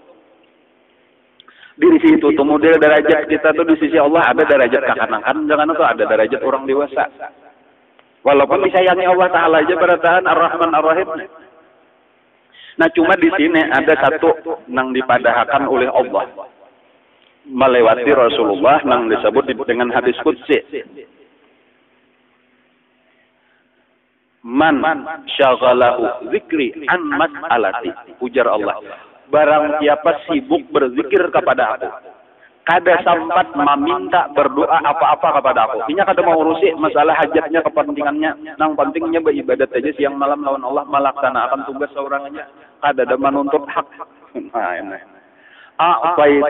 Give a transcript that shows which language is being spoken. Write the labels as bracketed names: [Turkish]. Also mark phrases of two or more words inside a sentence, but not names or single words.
[Banjar] Di situ tuh model derajat kita tuh di sisi Allah ada derajat kekanakan, jangan tuh ada derajat orang dewasa. Walaupun disayangi Allah Taala aja berataan Ar-Rahman Ar-Rahim. Nah cuma di sini ada satu nang dipadahkan oleh Allah melewati Rasulullah nang disebut dengan hadis qudsi. [Arabic] من شغله ذكري عن مسألتي. [Banjar] Ujar Allah. Barang siapa sibuk berzikir kepada aku, kada sempat meminta berdoa apa-apa kepada aku. Ini kada mau urusi masalah hajatnya, kepentingannya. Nang pentingnya beribadat aja siang malam lawan Allah, melaksanakan tugas seorang aja. Kada ada menuntut hak. Nah, ini. Apa itu?